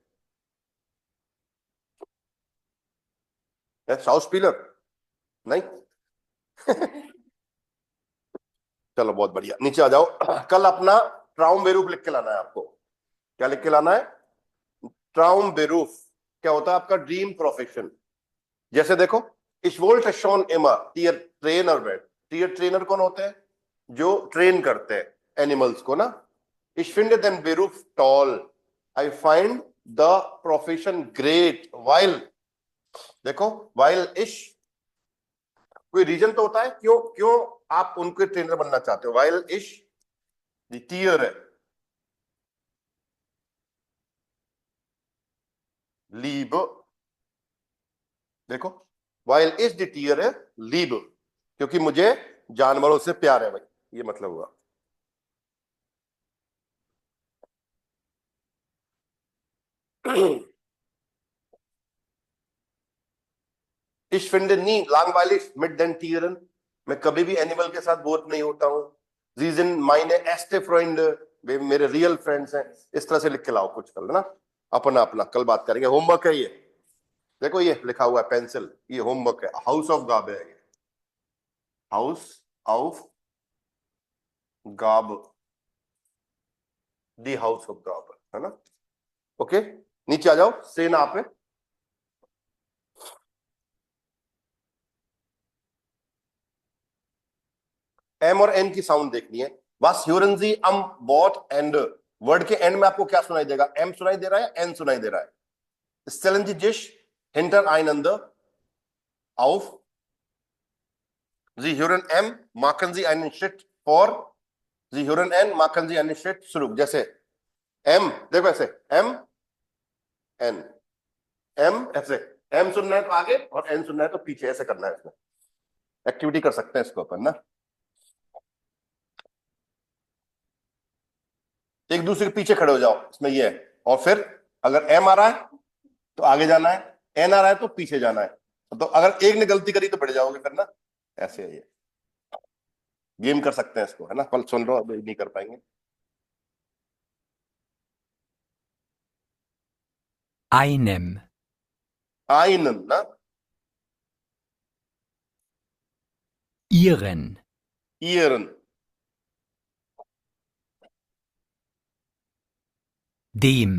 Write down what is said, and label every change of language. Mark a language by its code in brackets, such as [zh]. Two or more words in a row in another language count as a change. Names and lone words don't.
[hi] साउथ स्पीलर नहीं? चलो बहुत बढ़िया, नीचे आ जाओ। कल अपना ट्राउमबेरूफ लिख के लाना है आपको। क्या लिख के लाना है? ट्राउमबेरूफ। क्या होता है आपका [en] dream profession? [hi] जैसे देखो, [de] ich wollte schon immer Tier Trainer werden। [hi] टियर ट्रेनर कौन होते हैं? जो [en] train [hi] हैं एनिमल्स को ना। [de] ich finde den Beruf toll, [en] I find the profession great while, देखो while ich, [hi] कोई रीजन तो होता है क्यों क्यों आप उनके ट्रेनर बनना चाहते हो। [de] while ich die Tiere liebe, देखो while ich die Tiere liebe, [hi] क्योंकि मुझे जानवरों से प्यार है भाई, ये मतलब हुआ। [de] Ich finde nie langweilig mit den Tieren, [hi] मैं कभी भी एनिमल के साथ बोर नहीं होता हूँ। [de] Sie sind meine erste Freunde, [hi] वे मेरे [en] real friends [hi] हैं। इस तरह से लिख के लाओ कुछ कल ना, अपना अपना कल बात करेंगे। होमवर्क है ये, देखो ये लिखा हुआ है पेंसिल, ये होमवर्क है। हाउस ऑफ गाब है ये, हाउस ऑफ गाब, दी हाउस ऑफ गाब, है ना। ओके, नीचे आ जाओ, सेना पे। एम और एन की साउंड देखनी है। [de] Was hören Sie am Wort Ende? [hi] वर्ड के एंड में आपको क्या सुनाई देगा? एम सुनाई दे रहा है, एन सुनाई दे रहा है। [de] Stellen Sie sich hintereinander auf. Sie hören M, machen Sie einen Schritt vor. Sie hören N, machen Sie einen Schritt zurück. [hi] जैसे M, देखो ऐसे M, N, M ऐसे, M सुनना है तो आगे और N सुनना है तो पीछे, ऐसे करना है। इसमें एक्टिविटी कर सकते हैं इसको अपन ना, एक दूसरे के पीछे खड़े हो जाओ, इसमें ये है। और फिर अगर एम आ रहा है तो आगे जाना है, एन आ रहा है तो पीछे जाना है। तो अगर एक ने गलती करी तो बढ़ जाओगे फिर ना, ऐसे है ये। गेम कर सकते हैं इसको, है ना। कल सुन लो, अब नहीं कर पाएंगे। [de] einem, einen ना, ihren, ihren, dem,